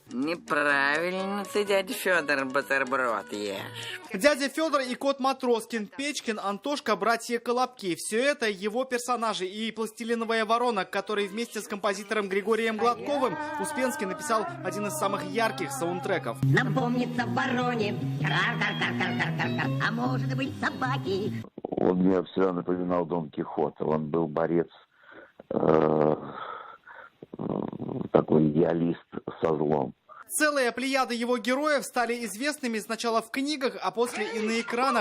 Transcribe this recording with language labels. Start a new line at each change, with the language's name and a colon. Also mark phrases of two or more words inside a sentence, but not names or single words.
Russian: Неправильно ты, дядя Федор, бутерброд ешь. Дядя Федор и кот Матроскин, Печкин, Антошка, братья Колобки. Все это его персонажи. И пластилиновая ворона, который вместе с композитором Григорием Гладковым Успенский написал один из самых ярких саундтреков. Напомнится вороне, кар-кар-кар-кар-кар-кар, а может быть собаки. Он мне всегда напоминал Дон Кихота. Он был борец, такой идеалист со злом. Целая плеяда его героев стали известными сначала в книгах, а после и на экранах.